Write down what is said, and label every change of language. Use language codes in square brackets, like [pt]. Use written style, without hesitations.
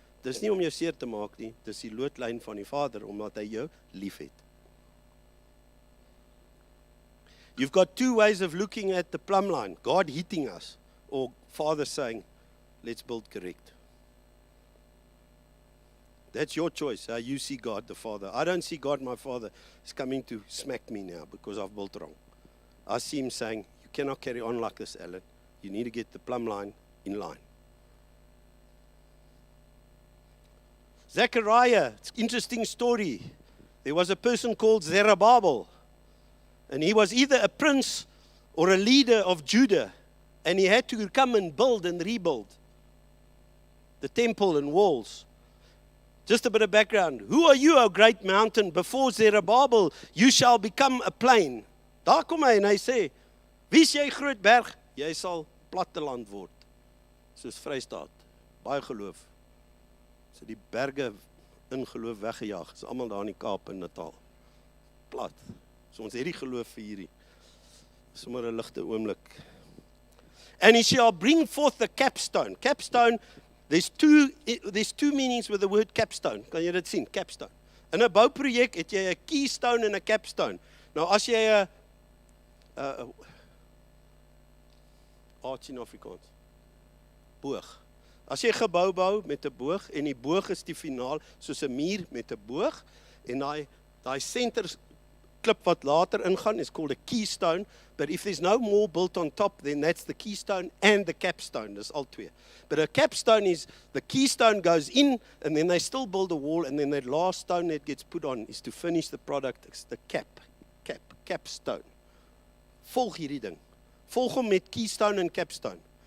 [af] Dis nie om jou seer te maak nie, dis die loodlyn van die Vader, omdat hy jou lief het. [en] You've got two ways of looking at the plumb line. God hitting us, or Father saying, let's build correct. That's your choice, how you see God the Father. I don't see God my Father is coming to smack me now because I've built wrong. I see him saying, you cannot carry on like this, Alan. You need to get the plumb line in line. Zechariah, it's an interesting story. There was a person called Zerubbabel, and he was either a prince or a leader of Judah, and he had to come and build and rebuild the temple and walls. Just a bit of background. Who are you, O great mountain? Before Zerubbabel, you shall become a plain. [af] Daar kom hy en hy sê, wie is jy groot berg? Jy sal platteland word. Soos Vrystaat. Baie geloof. So die berge in geloof weggejaag. Is almal daar in die Kaap in Natal. Plat. So ons het die geloof vir hierdie. Sommer 'n ligte oomblik. [en] And he shall bring forth the capstone. Capstone, there's two meanings with the word capstone. [af] Kan jy dit sien? Capstone. In 'n bouprojek het jy 'n keystone en 'n capstone. Nou as jy 'n arts in Afrikaans. Boog. As jy 'n gebou bou met 'n boog en die boog is die finaal soos 'n muur met 'n boog en daai center klip wat later ingaan [en] is called a keystone, but if there's no more built on top, then that's the keystone and the capstone. [af] Dis al twee. [en] But a capstone is the keystone goes in and then they still build a wall and then that last stone that gets put on is to finish the product. It's the capstone. [af] Volg hierdie ding. Volg hom met keystone en capstone.